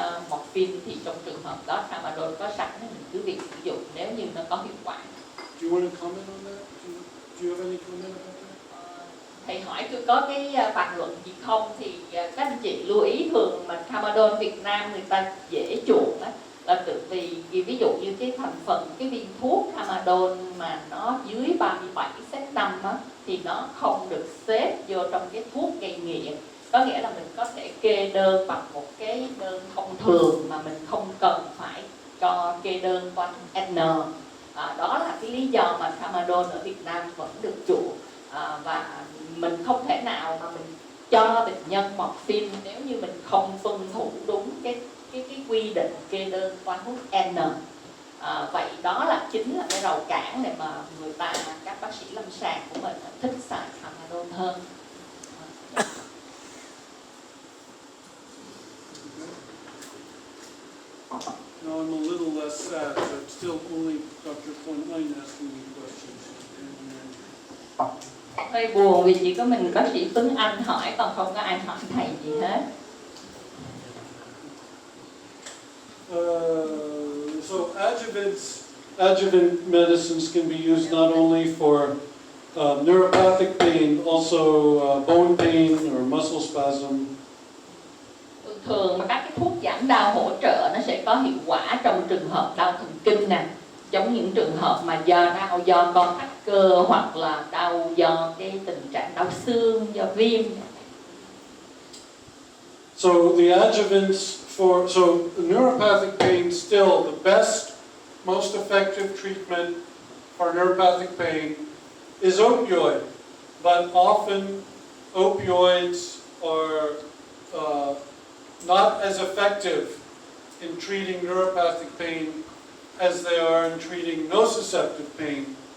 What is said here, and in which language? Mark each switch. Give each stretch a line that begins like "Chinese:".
Vietnamese: morphine thì trong trường hợp đó tramadol có sẵn thì mình cứ việc sử dụng nếu như nó có hiệu quả.
English: Do you want to comment on that? Do you have any comment about that?
Vietnamese: Thầy hỏi tôi có cái bàn luận gì không thì các anh chị lưu ý thường mà tramadol Việt Nam người ta dễ chuộng á, là tự vì ví dụ như cái thành phần cái viên thuốc tramadol mà nó dưới 37/5 á, thì nó không được xếp vô trong cái thuốc gây nghiện. Có nghĩa là mình có thể kê đơn bằng một cái đơn thông thường mà mình không cần phải cho kê đơn qua N. Đó là cái lý do mà tramadol ở Việt Nam vẫn được chuộng. Và mình không thể nào mà mình cho bệnh nhân morphine nếu như mình không tuân thủ đúng cái quy định kê đơn qua thuốc N. Vậy đó là chính là cái rào cản để mà người ta, các bác sĩ lâm sàng của mình thích xài tramadol hơn.
English: Now I'm a little less sad, but still only Dr. Klein asking me questions.
Vietnamese: Hơi buồn vì chỉ có mình bác sĩ Tuấn Anh hỏi, còn không có ai hỏi thầy gì hết.
English: So adjuvant medicines can be used not only for neuropathic pain, also bone pain or muscle spasm.
Vietnamese: Thường mà các cái thuốc giảm đau hỗ trợ nó sẽ có hiệu quả trong trường hợp đau thần kinh nè, trong những trường hợp mà đau do co thắt cơ hoặc là đau do cái tình trạng đau xương do viêm.
English: So the adjuvants so neuropathic pain, still the best, most effective treatment for neuropathic pain is opioid, but often opioids are not as effective in treating neuropathic pain as they are in treating nociceptive pain.